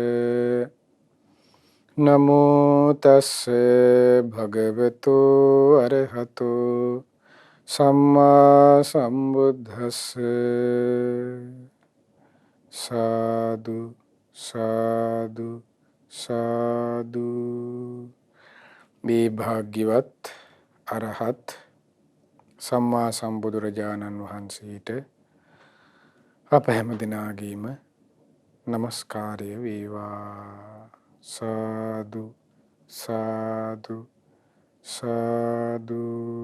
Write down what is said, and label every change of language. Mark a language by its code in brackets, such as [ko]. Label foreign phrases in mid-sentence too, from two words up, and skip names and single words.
[pi] නමෝ තස්ස භගවතු අරහතු සම්මා සම්බුද්දස්ස සාදු සාදු සාදු. [si] මේ භාග්‍යවත් අරහත් සම්මා සම්බුදුරජාණන් වහන්සේට අප හැම දිනාගේම නමස්කාරය වේවා. සාදු සාදු සාදු.